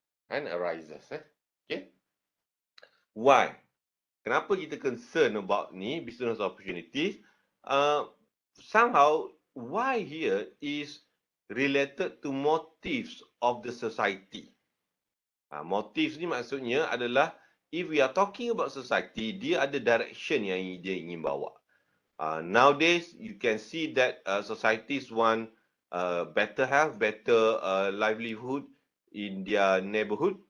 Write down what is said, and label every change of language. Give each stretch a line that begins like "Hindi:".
English: Okay. Why?
Malay: Kenapa kita
English: concern about ni business opportunities? somehow why here is related to motives of the society.
Malay: Motif ni maksudnya adalah
English: if we are talking about society,
Malay: dia ada direction yang dia ingin bawa.
English: Nowadays, you can see that societies want better health, better livelihood in their neighborhood.